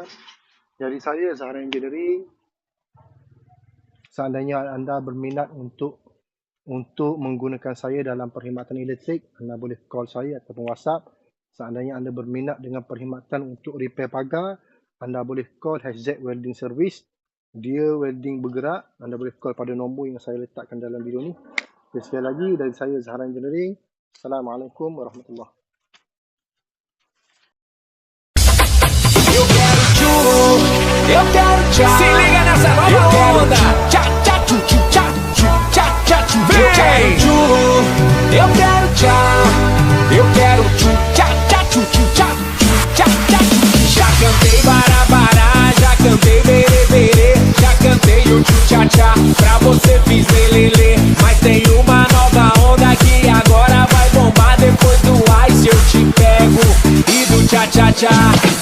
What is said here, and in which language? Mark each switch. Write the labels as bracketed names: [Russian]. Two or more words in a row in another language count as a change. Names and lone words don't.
[Malay] Dari saya, Zahra Engineering, seandainya anda berminat untuk menggunakan saya dalam perkhidmatan elektrik, anda boleh call saya ataupun WhatsApp. Seandainya anda berminat dengan perkhidmatan untuk repair pagar, anda boleh call HZ Welding Service. Dia welding bergerak. Anda boleh call pada nombor yang saya letakkan dalam video ni. Sekali lagi dari saya, Zahra Engineering. [Arabic] السلام عليكم ورحمة الله. [Portuguese] Eu quero tchau. Se liga nessa nova onda. Tchá, tchá, tchu, tchu, tchá, tchu, tchá, tchá, tchu. Eu quero tchu. Eu quero tchau. Eu quero tchu, tchá, tchá, tchu, tchu, tchá, tchu, tchá, tchá, tchu. Já cantei barabará, já cantei berê, berê, já cantei o tchu, tchá, tchá. Pra você fiz lelele. Mas tem uma nova onda que agora vai bombar. Depois do ice eu te pego. E do tchá, tchá, tchá.